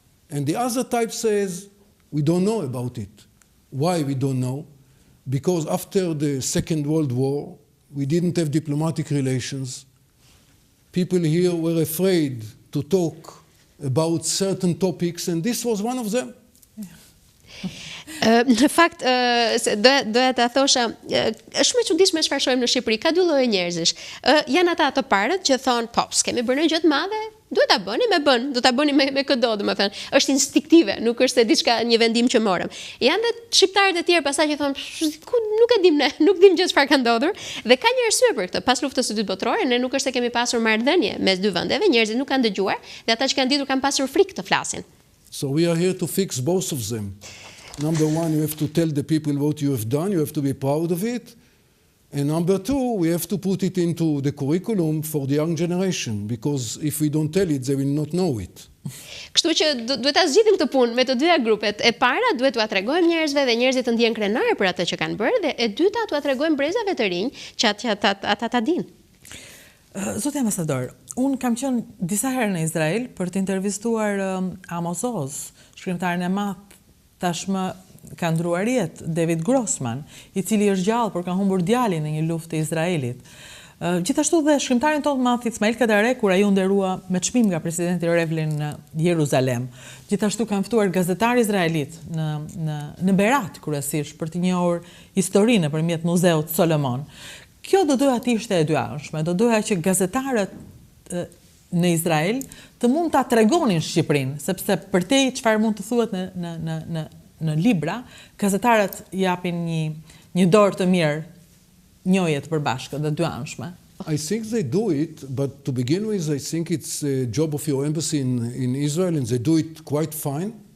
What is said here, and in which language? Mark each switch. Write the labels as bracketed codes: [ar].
[en] And the other type says, we don't know about it. Why we don't know? Because after the Second World War, we didn't have diplomatic relations. People here were afraid to talk about certain topics, and this was one of them. [sq] Në fakt, doja ta thosha, është më e çuditshme çfarë shohim në Shqipëri. Ka dy lloje njerëzish. Janë ata të parët që thonë, po, s'kemi bërë gjë të madhe, duhet ta bëni do ta bëni me këdo, domethënë, është instinktive, nuk është se diçka një vendim që morëm. Janë dhe shqiptarët e tjerë pastaj që thonë, nuk e dim ne, nuk dim gjë çfarë ka ndodhur, dhe ka një arsye për këtë. Pas luftës së dytë botërore, ne nuk është se kemi pasur marrëdhënie mes dy vendeve, njerëzit nuk kanë dëgjuar, dhe ata që kanë ditur kanë pasur frikë të flasin. [en] So we are here to fix both of them. Number one, you have to tell the people what you have done, you have to be proud of it. And number two, we have to put it into the curriculum for the young generation, because if we don't tell it, they will not know it. [sq] Kështu që duhet ta zgjidhim këtë punë me të dyja grupet. E para duhet t'ua tregojmë njerëzve dhe njerëzit të ndjen krenar për atë që kanë bërë, dhe e dyta t'ua tregojmë brezave të rinj që ata ta dinë. Zoti ambasador, unë kam qenë disa herë në Izrael për të intervistuar Amos, shkrimtarin e madh tashmë ka ndruar jetë, David Grossman, i cili është gjallë por ka humbur djalin në një luftë të Izraelit. Gjithashtu dhe shkrimtarin tonë të madh Ismail Kadare, kur ai u nderua me çmim nga presidenti Revlin në Jeruzalem. Gjithashtu kanë ftuar gazetarë izraelit në Berat kryesisht për të njohur historinë nëpërmjet muzeut Solomon. Kjo do doja të ishte e dyanshme, do doja që gazetarët në Izrael të mund ta tregonin Shqipërinë, sepse për te çfarë mund të thuhet në libra, gazetarët japin një dorë të mirë njohje të përbashkët dhe dyanshme. [en] I think they do it, but to begin with, I think it's a job of your embassy in Israel, and they do it quite fine.